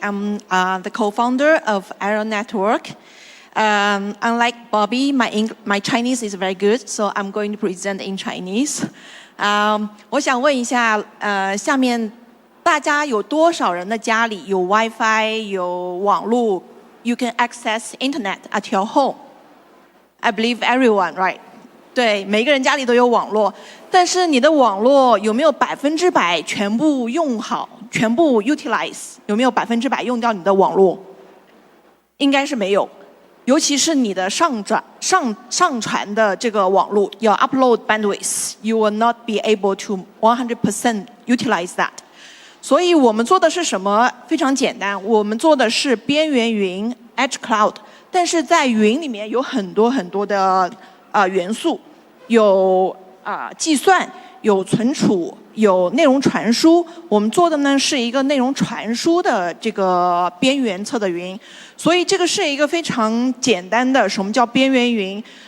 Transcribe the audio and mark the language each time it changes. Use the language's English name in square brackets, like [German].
[English] I'm the co-founder of Aero Network. Unlike Bobby, my Chinese is very good, so I'm going to present in Chinese. [Chinese] 我想问一下，下面大家有多少人的家里有 WiFi 有网络 ， [English] you can access internet at your home. I believe everyone, right? [Chinese] 对，每个人家里都有网络，但是你的网络有没有100%全部用好，全部 utilize？有没有100%用掉你的网络？应该是没有，尤其是你的上传的这个网络，要 [English] upload bandwidth, you will not be able to 100% utilize that. [Chinese] 所以我们做的是什么？非常简单，我们做的是边缘云 edge cloud， 但是在云里面有很多很多的元素，有计算，有存储，有内容传输。我们做的呢是一个内容传输的这个边缘侧的云，所以这个是一个非常简单的什么叫边缘云？